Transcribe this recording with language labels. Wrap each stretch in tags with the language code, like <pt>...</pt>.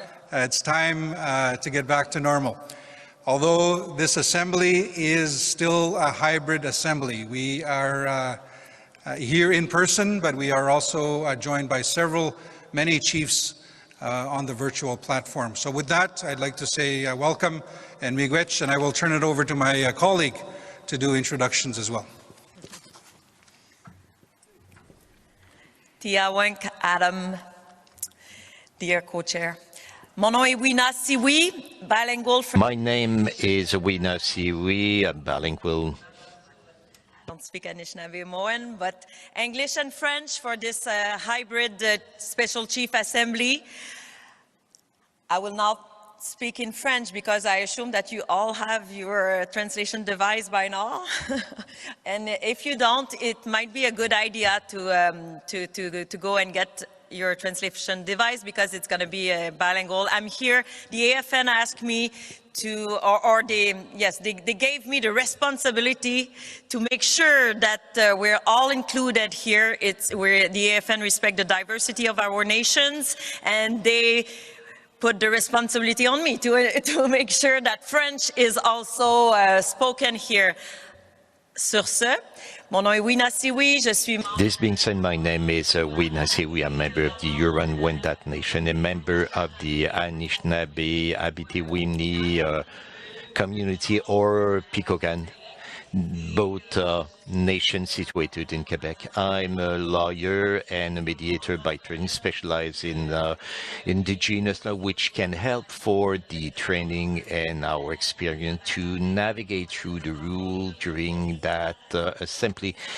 <en>It's time to get back to normal. Although this assembly is still a hybrid assembly, we are here in person, but we are also joined by many chiefs on the virtual platform. So with that, I'd like to say welcome and miigwech, and I will turn it over to my colleague to do introductions as well. Tiawank Adam, dear co-chair.</en> <fr>Mon nom est Wina Siwi,</fr> <en>bilingual. My name is Wina Siwi, I'm bilingual. I don't speak Anishinaabe Moan, but English and French for this hybrid Special Chief Assembly. I will now speak in French because I assume that you all have your translation device by now. And if you don't, it might be a good idea to go and get your translation device because it's going to be bilingual. I'm here. The AFN asked me to, they gave me the responsibility to make sure that we're all included here. Where the AFN respect the diversity of our nations, and they put the responsibility on me to make sure that French is also spoken here.</en> <fr>Sur ce, mon nom est Wina Siwi, je suis...</fr> <en>This being said, my name is Wina Siwi. I'm a member of the Huron-Wendat Nation, a member of the Anishinaabe, Abitiwini community, or Picogan, both nations situated in Quebec. I'm a lawyer and a mediator by training, specialized in indigenous law, which can help for the training and our experience to navigate through the rule during that assembly.</en>